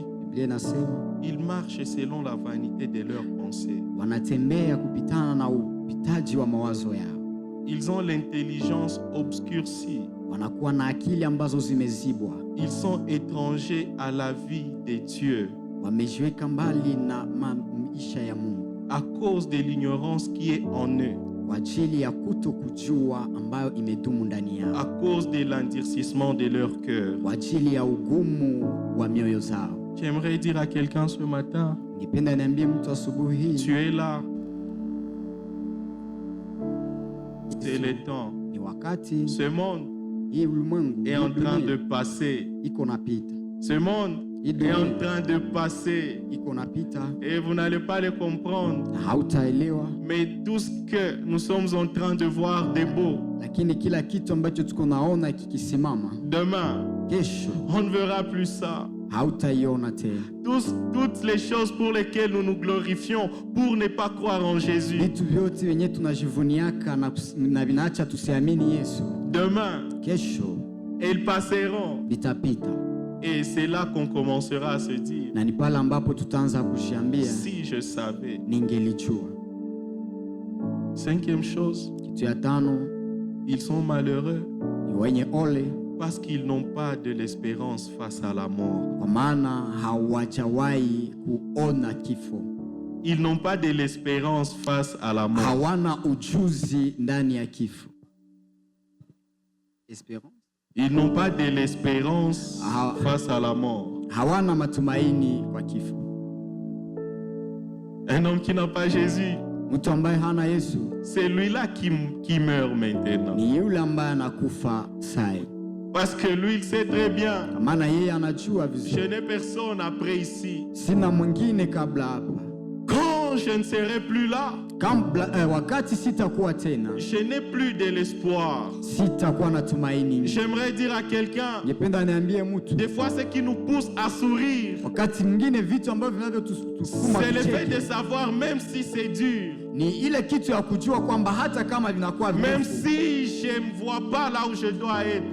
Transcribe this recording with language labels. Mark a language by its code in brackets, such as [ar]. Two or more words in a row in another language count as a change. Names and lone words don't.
[sw] Biblia inasema [fr] ils marchent selon la vanité de leurs pensées. [sw] wanatembea kupitana na upitaji wa mawazo yao. [fr] Ils ont l'intelligence obscurcie. [sw] Wanakuwa na akili ambazo zimezibwa. [fr] Ils sont étrangers à la vie de Dieu [sw] Wamejiweka mbali na maisha ya Mungu [fr] à cause de l'ignorance qui est en eux, [sw] kwa ajili ya kuto kujua ambayo imedumu ndani [fr] à [sw] yao, [fr] cause de l'endurcissement de leur cœur. [sw] kwa ajili ya ugumu wa mioyo zao. [fr] J'aimerais dire à quelqu'un ce matin, [sw] Ningependa niambie mtu asubuhi hii, [fr] tu es là. C'est le temps. [sw] ni wakati [fr] Ce monde [sw] hii ulimwengu [fr] est en train de passer. [sw] iko napita, [fr] Ce monde est en train de passer. [sw] iko napita [fr] Et vous n'allez pas le comprendre. [sw] na hautaelewa, [fr] Mais tout ce que nous sommes en train de voir de beau, [sw] lakini kila kitu ambacho tuko naona kikisimama, [fr] demain, [sw] kesho [fr] on ne verra plus ça. [sw] hautaiona tena. [fr] Toutes les choses pour lesquelles nous nous glorifions pour ne pas croire en Jésus. [sw] Vitu vyote wenye tunajivuniaka na vinaacha tusiamini Yesu, [fr] Demain, [sw] kesho [fr] elles passeront. [sw] vitapita, [fr] Et c'est là qu'on commencera à se dire, [sw] na ni pale ambapo tutaanza kujiambia [fr] si je savais. [sw] ningelijua. [fr] Cinquième chose, [sw] Kitu ya tano, [fr] ils sont malheureux [sw] ni wenye ole [fr] parce qu'ils n'ont pas de l'espérance face à la mort. [sw] kwa maana hawajawahi kuona kifo, [fr] Ils n'ont pas de l'espérance face à la mort. [sw] hawana ujuzi ndani ya kifo. [fr] Esperance? Ils n'ont pas de l'espérance Ah. face à la mort. [sw] Hawana matumaini kwa kifo. [fr] Un homme qui n'a pas Jésus, [sw] Mtu ambaye hana Yesu [fr] c'est lui-là qui meurt maintenant. [sw] ni yule ambaye anakufa sai. [fr] Parce que lui, il sait très bien. [sw] maana yeye anajua [fr] Je [sw] vizuri. [fr] n'ai personne après ici. [sw] Sina mwingine kabla hapa. [fr] Quand je ne serai plus là, [sw] Wakati sitakuwa tena, [fr] je n'ai plus de l'espoir. [sw] sitakuwa na tumaini. [fr] J'aimerais dire à quelqu'un, [sw] Ningependa niambie mtu, [fr] des fois ce qui nous pousse à sourire, [sw] wakati mwingine vitu ambavyo vinavyotusukuma [fr] c'est le fait [sw] kucheka [fr] de savoir, même si c'est dur, [sw] ni ile kitu ya kujua kwamba hata kama vinakuwa [fr] même [sw] virefu, [fr] si je ne me vois pas là où je dois être,